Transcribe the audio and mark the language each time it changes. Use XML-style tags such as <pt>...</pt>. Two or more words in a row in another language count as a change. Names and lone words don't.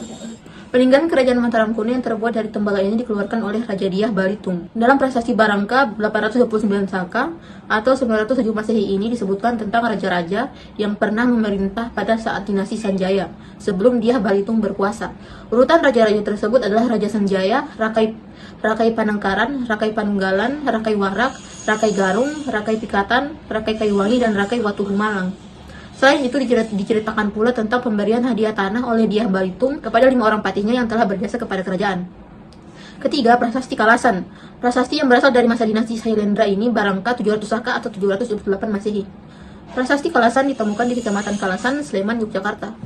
<id>Peninggalan Kerajaan Mataram kuno yang terbuat dari tembaga ini dikeluarkan oleh Raja Diah Balitung. Dalam prasasti Barangka 829 Saka atau 907 Masehi ini disebutkan tentang raja-raja yang pernah memerintah pada saat dinasti Sanjaya sebelum Diah Balitung berkuasa. Urutan raja-raja tersebut adalah Raja Sanjaya, Rakai Panangkaran, Rakai Panunggalan, Rakai Warak, Rakai Garung, Rakai Pikatan, Rakai Kayuwangi, dan Rakai Watu Humalang. Selain itu diceritakan pula tentang pemberian hadiah tanah oleh Diah Balitung kepada 5 orang patihnya yang telah berjasa kepada kerajaan. Ketiga, prasasti Kalasan. Prasasti yang berasal dari masa dinasti Shailendra ini Barangka 700 Saka atau 728 Masehi. Prasasti Kalasan ditemukan di Kecamatan Kalasan, Sleman, Yogyakarta.</id>